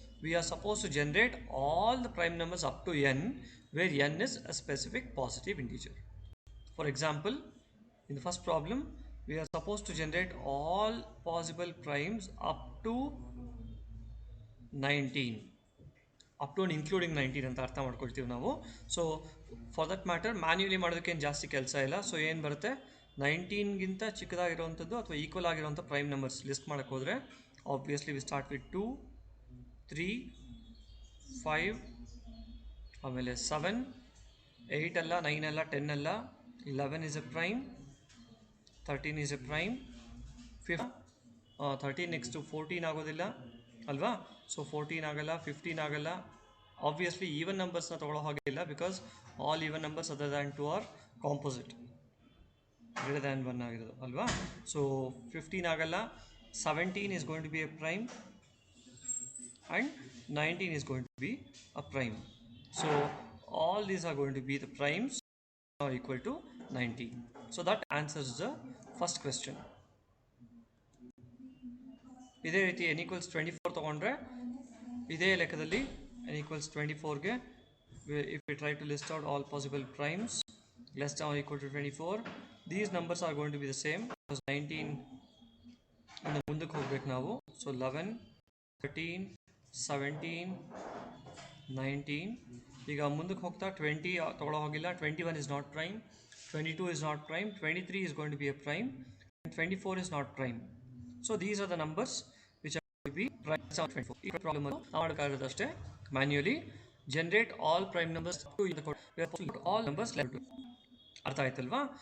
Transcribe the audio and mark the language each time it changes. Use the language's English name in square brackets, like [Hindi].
[English] We are supposed to generate all the prime numbers up to n, where n is a specific positive integer. For example, in the first problem, we are supposed to generate all possible primes up to 19. Up to and including 19 [Kannada] ಅಂತ ಅರ್ಥ ಮಾಡ್ಕೊಳ್ತೀವಿ ನಾವು. [English] so for that matter [Kannada] manually ಮಾಡೋದಕ್ಕೆ ಏನು ಜಾಸ್ತಿ ಕೆಲಸ ಇಲ್ಲ. So ಏನು ಬರುತ್ತೆ, 19ಗಿಂತ ಚಿಕ್ಕದಾಗಿರುವಂಥದ್ದು ಅಥವಾ ಈಕ್ವಲ್ ಆಗಿರುವಂಥ ಪ್ರೈಮ್ ನಂಬರ್ಸ್ ಲಿಸ್ಟ್ ಮಾಡೋಕ್ಕೆ ಹೋದರೆ ಆಬ್ವಿಯಸ್ಲಿ [English] we start with 2, [Kannada] 3, 5, ಆಮೇಲೆ 7, 8 ಅಲ್ಲ, 9 ಅಲ್ಲ, 10 ಅಲ್ಲ, [English] 11 is a prime, 13 is a prime, [Kannada] 13 next 14 ಆಗೋದಿಲ್ಲ ಅಲ್ವಾ? ಸೊ 14 ಆಗಲ್ಲ, 15 ಆಗಲ್ಲ. ಆಬ್ವಿಯಸ್ಲಿ ಈವನ್ ನಂಬರ್ಸ್ನ ತೊಗೊಳ್ಳೋ ಹಾಗೆ ಇಲ್ಲ, because [English] all even numbers other than 2 are composite, [Kannada] greater than 1 ಆಗಿರೋದು ಅಲ್ವಾ? ಸೊ 15 ಆಗಲ್ಲ, [English] 17 is going to be a prime and 19 is going to be a prime. So all these are going to be the primes are equal to 19. So that answers the first question. [Kannada] ಇದೇ ರೀತಿ [English] n equals 24 [Kannada] ತಗೊಂಡ್ರೆ ಇದೇ ಲೆಕ್ಕದಲ್ಲಿ [English] n equals 24ಗೆ if we try to list out all possible primes less than or equal to 24, these numbers are going to be the same because 19 [Kannada] ಇನ್ನು ಮುಂದಕ್ಕೆ ಹೋಗ್ಬೇಕು ನಾವು. [English] So 11, 13, 17, 19. [Kannada] ಈಗ ಮುಂದಕ್ಕೆ ಹೋಗ್ತಾ 20 ತೊಗೊಳ್ಳೋ ಹೋಗಿಲ್ಲ. [English] 21 is not prime, 22 is not prime, 23 is going to be a prime, and 24 is not prime. So these are the numbers which are going to be prime. [Kannada] 24 ಈ ಪ್ರಾಬ್ಲಮ್ ಅನ್ನು ನಾವು ಮಾಡೋಕ್ಕಾಗೋದಷ್ಟೇ manually [English] Generate all prime numbers all numbers left. [Kannada] ಅರ್ಥ ಆಯ್ತಲ್ವಾ?